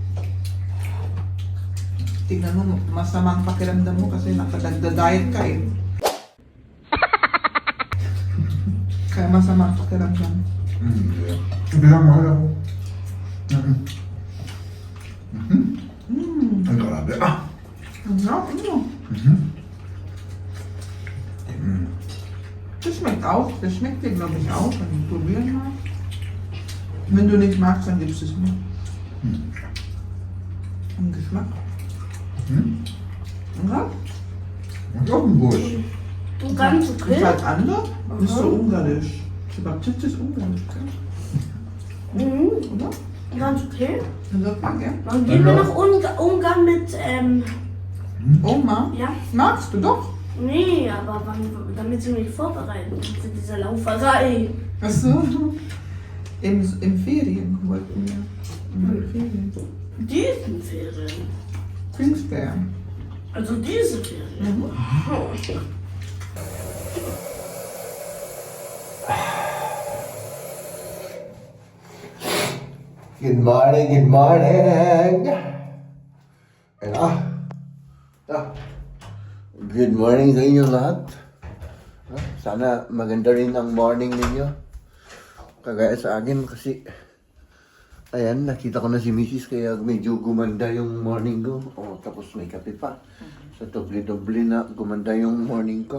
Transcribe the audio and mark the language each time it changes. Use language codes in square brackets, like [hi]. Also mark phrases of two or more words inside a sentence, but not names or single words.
[tl] Tignan mo, masama ang pakiramdam mo kasi nakadagda-diet ka eh. Kaya masama ang pakiramdam. Hindi lang mahal ako. Ang grabe. Ang sarap ano? [de] Das schmeckt auch. Das schmeckt dir, glaube ich, auch. Wenn du probieren magst. Wenn du nicht magst, dann gibst du es mir. Am Geschmack. Ja? [tl] Ang gawin boss. [de] Du ganz Ist okay. halt anders. Ist so ungarisch. Kebab-Chips ist ungarisch, gell? Oder? Ganz okay. Also, gell? Dann gehen wir nach Ungarn mit, Oma? ja? Magst du doch? Nee, aber damit sie mich vorbereiten für diese Lauferei. Ach so. Im Ferien wollten wir. In Ferien. Diesen Ferien. Pfingstferien. Also diese Ferien. [en] Good morning. Good morning [tl] sa inyo lahat. Sana maganda rin ang morning ninyo. Kagaya sa akin kasi ayan, nakita ko na si Mrs. kaya medyo gumanda yung morning ko. Tapos may kape pa. So doble-doble na gumanda yung morning ko.